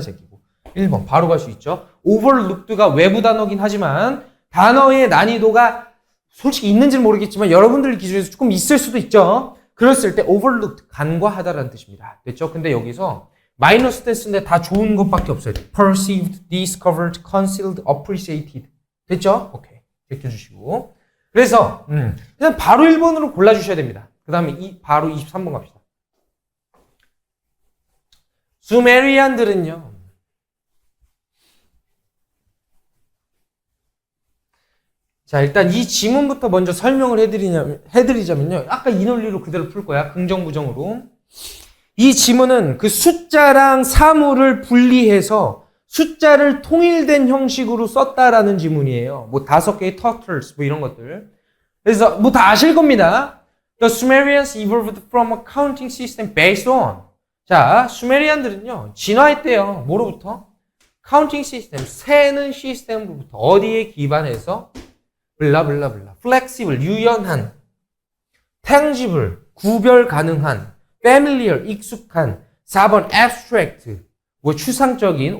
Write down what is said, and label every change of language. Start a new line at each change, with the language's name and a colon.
Korean: 제끼고 1번 바로 갈 수 있죠. overlooked가 외부 단어긴 하지만 단어의 난이도가 솔직히 있는지는 모르겠지만 여러분들 기준에서 조금 있을 수도 있죠. 그랬을 때 overlooked, 간과하다라는 뜻입니다. 됐죠? 근데 여기서 마이너스 스탠스인데 다 좋은 것밖에 없어요.
English: perceived, discovered, concealed, appreciated.
Korean: 됐죠? 오케이. 제껴주시고. 그래서 그냥 바로 1번으로 골라주셔야 됩니다. 그 다음에 바로 23번 갑시다. 수메리안들은요. 자, 일단 이 지문부터 먼저 설명을 해드리자면요. 아까 이 논리로 그대로 풀 거야. 긍정, 부정으로. 이 지문은 그 숫자랑 사물을 분리해서 숫자를 통일된 형식으로 썼다라는 지문이에요. 뭐 5개의 turtles, 뭐 이런 것들. 그래서 뭐 다 아실 겁니다.
English: The Sumerians evolved from a counting system based on.
Korean: 자, 수메리안들은요, 진화했대요. 뭐로부터? counting system, 세는 시스템으로부터. 어디에 기반해서? 블라블라블라. flexible, 유연한. tangible, 구별 가능한. familiar, 익숙한. 4번 abstract, 뭐 추상적인.